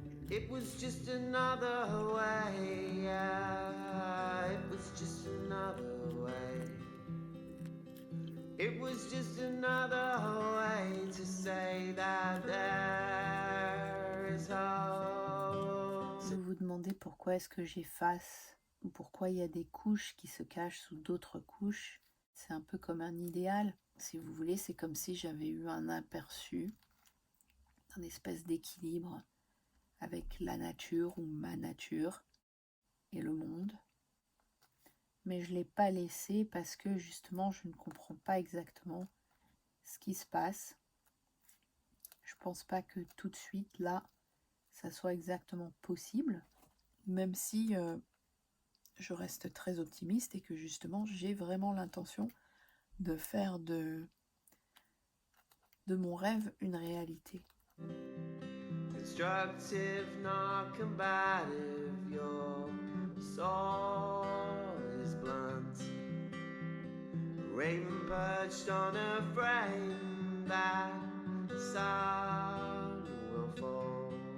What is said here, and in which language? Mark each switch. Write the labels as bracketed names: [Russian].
[English] It was just another way, yeah, it was just another way. It was just another way to say that there is hope. [French] Si vous vous demandez pourquoi est-ce que j'efface ou pourquoi il y a des couches qui se cachent sous d'autres couches, c'est un peu comme un idéal. Si vous voulez, c'est comme si j'avais eu un aperçu d'un espèce d'équilibre avec la nature ou ma nature et le monde. Mais je ne l'ai pas laissé parce que justement je ne comprends pas exactement ce qui se passe. Je ne pense pas que tout de suite là ça soit exactement possible, même si je reste très optimiste et que justement j'ai vraiment l'intention de faire de mon rêve une réalité. [English] Constructive, not combative, your soul is blunt. Raven perched on a frame, that sun will fall.